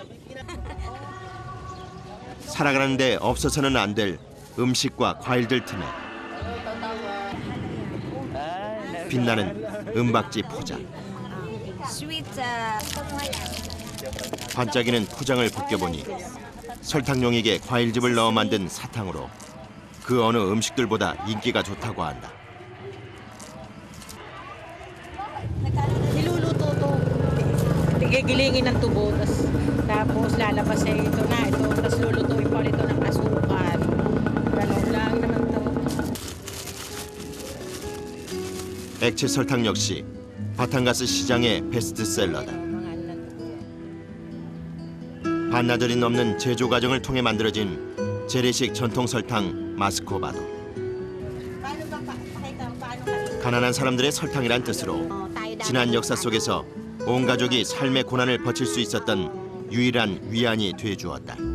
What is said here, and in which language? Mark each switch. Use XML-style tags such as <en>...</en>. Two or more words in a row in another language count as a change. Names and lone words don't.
<ko>살아가는데 없어서는 안 될 음식과 과일들 틈에 빛나는 은박지 포장. 반짝이는 포장을 벗겨보니 설탕용액에 과일즙을 넣어 만든 사탕으로 그 어느 음식들보다 인기가 좋다고 한다.</ko> <tl>Niluluto to. Gigilingin ng tubo, tapos lalabas sa ito na ito, tapos lulutuin pa ulit ito ng asukal. Ganun lang naman to.</tl> <ko>액체 설탕 역시 바탕가스 시장의 베스트셀러다. 반나절이 넘는 제조 과정을 통해 만들어진 재래식 전통 설탕 마스코바도. 가난한 사람들의 설탕이란 뜻으로 지난 역사 속에서 온 가족이 삶의 고난을 버틸 수 있었던 유일한 위안이 돼 주었다.</ko>